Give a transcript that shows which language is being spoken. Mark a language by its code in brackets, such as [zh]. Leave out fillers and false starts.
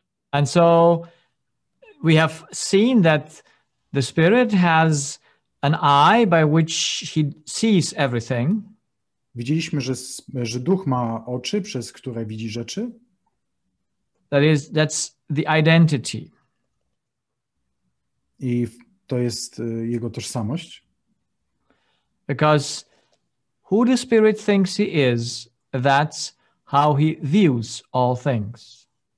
[en] And so we have seen that the spirit has an eye by which he sees everything. [pl] Widzieliśmy, że duch ma oczy, przez które widzi rzeczy. [en] That's the identity. [pl] I to jest jego tożsamość. [en] Because who the Spirit thinks he is, that's how he views all things.